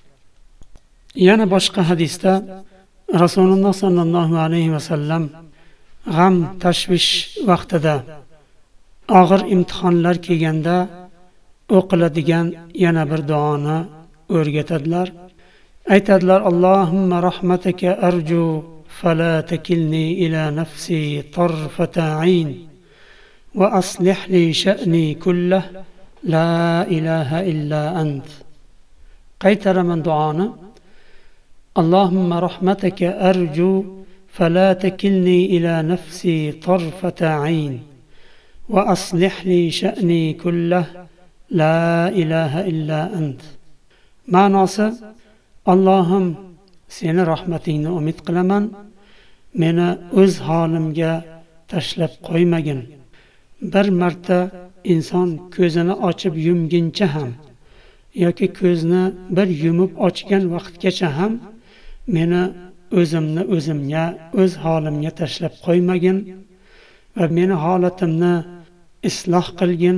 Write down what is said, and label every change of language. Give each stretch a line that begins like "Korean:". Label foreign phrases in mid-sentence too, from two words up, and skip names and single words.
Uzbek: Yana boshqa hadisda Rasululloh
Arabic: صلى الله عليه وسلم
Uzbek: g'am tashvish vaqtida, og'ir imtihonlar kelganda o'qiladigan yana bir duoni o'rgatadilar.
Arabic: Aytadilar: اللهم رحمتك أرجو فلا تكلني إلى نفسي طرفة عين وأصلح لي شأني كله لا إله إلا أنت.
Uzbek: Qaytaraman duoni:
Arabic: اللهم رحمتك أرجو فلا تكلني إلى نفسي طرفة عين وأصلح لي شأني كله لا إله إلا أنت.
Uzbek: Ma'nosi: Allohim, seni rahmatingni umid qilaman, meni o'z holimga tashlab qo'ymagin. Bir marta inson ko'zini ochib yumguncha ham yoki ko'zni bir yumib ochgan vaqtgacha ham meni o'zimni o'zimga, o'z holimga tashlab qo'ymagin va meni holatimni isloh qilgin.